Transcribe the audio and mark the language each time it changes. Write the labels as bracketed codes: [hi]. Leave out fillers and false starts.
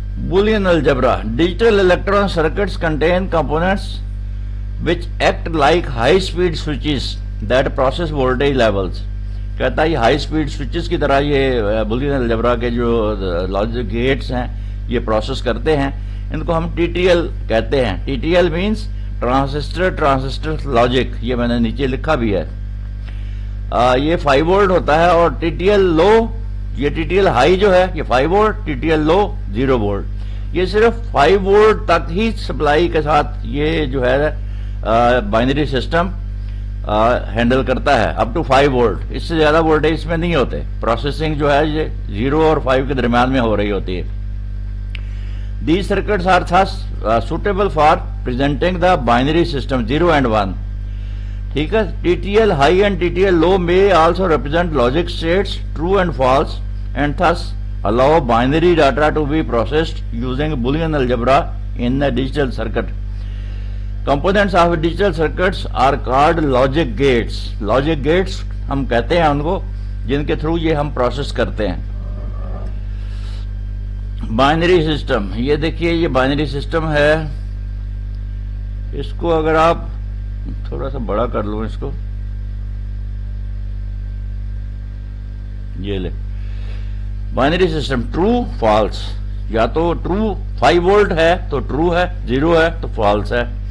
[en] Boolean algebra, digital electron circuits contain components which act like high speed switches that process voltage levels। [hi] कहता है ये high speed switches की तरह ये Boolean algebra के जो लॉजिक गेट्स हैं ये प्रोसेस करते हैं, इनको हम टीटीएल कहते हैं। टीटीएल मींस ट्रांजिस्टर लॉजिक, ये मैंने नीचे लिखा भी है। ये 5 वोल्ट होता है, और टीटीएल लो, ये टीटीएल हाई जो है ये 5 वोल्ट, टीटीएल लो 0 वोल्ट। ये सिर्फ 5 वोल्ट तक ही सप्लाई के साथ ये जो है बाइनरी सिस्टम हैंडल करता है, अप टू 5 वोल्ट। इससे ज्यादा वोल्टेज इसमें नहीं होते। प्रोसेसिंग जो है ये 0 और 5 के दरमियान में हो रही होती है। [en] These circuits are thus suitable for presenting the binary system 0 and 1। [hi] ठीक है, [en] TTL high and TTL low may also represent logic states true and false, and thus allow binary data to be processed using Boolean algebra in a digital circuit। Components of digital circuits are called logic gates। [hi] Logic gates हम कहते हैं उनको जिनके through ये हम process करते हैं। Binary system, ये देखिए ये बाइनरी सिस्टम है। इसको अगर आप थोड़ा सा बड़ा कर लो, इसको ये ले, बाइनरी सिस्टम ट्रू फॉल्स, या तो ट्रू 5 वोल्ट है तो ट्रू है, 0 है तो फॉल्स है।